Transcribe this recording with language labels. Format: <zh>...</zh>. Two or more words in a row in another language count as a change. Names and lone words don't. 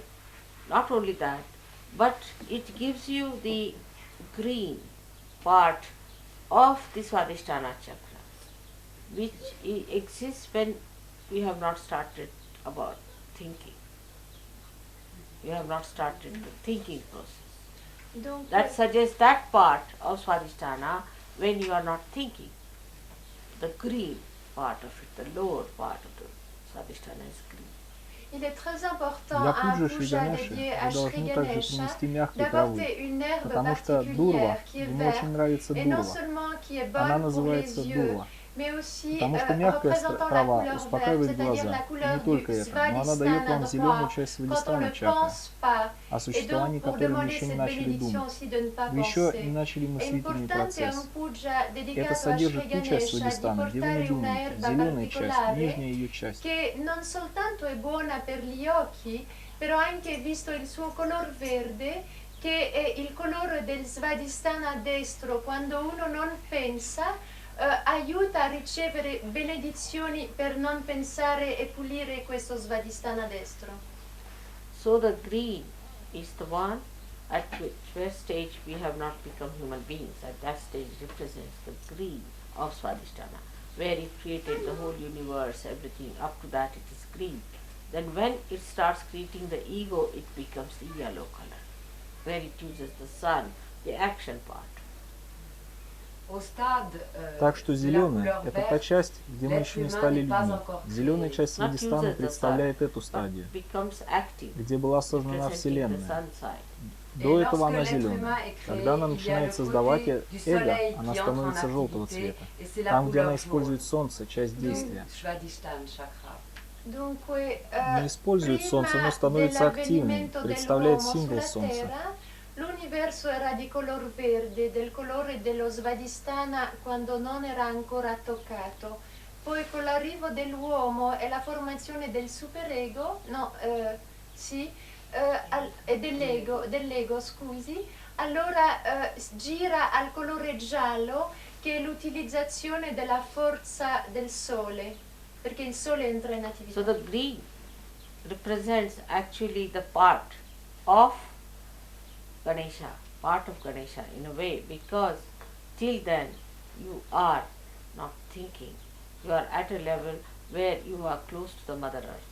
<en>Not only that, but it gives you the green part of the Swadhisthana chakra, which exists when we have not started about thinking. You have not started the thinking process.</en> <fr>Donc,</fr> <en>That suggests that part of Swadhisthana when you are not thinking. The green part of it, the lower part of the Swadhisthana is green.</en> <fr>il est très important</fr> <ru>Для</ru> <fr>à un</fr> <ru>Пуджа Шри</ru> <fr>puja</fr> <ru>Ганеши</ru> <fr>dédié</fr> <ru>вы</ru> <fr>à Shri</fr> <ru>должны также</ru> <fr>Ganesha</fr> <ru>принести мягкой травы,</ru> <fr>d'apporter une herbe</fr> <ru>потому что дурва,</ru> <fr>particulière qui est</fr> <ru>ему очень</ru> <fr>verte</fr> <ru>нравится</ru> <fr>et non</fr> <ru>дурва.</ru> <fr>seulement qui est</fr> <ru>Она</ru> <fr>bonne pour les</fr> <ru>называется</ru> <fr>yeux,</fr> <ru>дурва,</ru> <fr>mais aussi</fr> <ru>потому что мягкая</ru> <fr>représentant la</fr> <ru>трава</ru> <fr>couleur verte,</fr> <ru>успокаивает</ru> <fr>c'est-à-dire la</fr> <ru>глаза. И</ru> <fr>couleur</fr> <ru>не только</ru> <fr>du</fr> <ru>это, но она дает</ru> <fr>Svadhisthana</fr> <ru>вам зеленую</ru> <fr>droit,</fr> <ru>часть</ru> <fr>quand on</fr> <ru>Свадhisthана</ru> <fr>ne</fr> <ru>чакры,</ru> <fr>pense pas.</fr> <ru>о</ru> <fr>Et</fr> <ru>существовании</ru> <fr>donc, pour</fr> <ru>которой мы</ru> <fr>demander</fr> <ru>еще не</ru> <fr>cette</fr> <ru>начали</ru> <fr>bénédiction</fr> <ru>думать.</ru> <fr>aussi de ne pas</fr> <ru>Вы еще не</ru> <fr>penser.</fr> <ru>начали</ru> <it>È</it> <ru>мыслительный</ru> <it>importante</it> <ru>процесс.</ru> <it>un puja</it> <ru>Это</ru> <it>dedicato a Shri</it> <ru>содержит ту часть</ru> <it>Ganesha di</it> <ru>Свадhisthана, где вы не</ru> <it>portare una</it> <ru>думаете,</ru> <it>erba</it> <ru>зеленая часть,</ru> <it>particolare</it> <ru>нижняя ее часть.</ru> <it>che non soltanto è buona per gli occhi, però anche visto il suo color verde, che è il colore del Svadhisthana destro, quando uno non pensa, aiuta a ricevere benedizioni per non pensare e pulire questo Svadhisthana destro.</it> <en>So the green is the one at which stage we have not become human beings. At that stage represents the green of Swadhisthana, where it created the whole universe, everything. Up to that it is green. Then when it starts creating the ego, it becomes the yellow color, where it uses the sun, the action part.</en> <ru>Так что зеленая – это та часть, где мы еще не стали людьми. Зеленая часть Свадhisthана представляет эту стадию, где была создана Вселенная. До этого она зеленая. Когда она начинает создавать эго, она становится желтого цвета. Там, где она использует солнце, часть действия. Не использует солнце, но становится активным, представляет символ солнца.</ru> <it>L'universo era di color verde, del colore dello Svadhisthana quando non era ancora toccato. Poi con l'arrivo dell'uomo e la formazione del superego, e dell'ego, scusi, allora gira al colore giallo, che è l'utilizzazione della forza del sole, perché il sole entra in attività.</it> <en>So the green represents actually the part of Ganesha, part of Ganesha in a way, because till then you are not thinking. You are at a level where you are close to the Mother Earth.</en>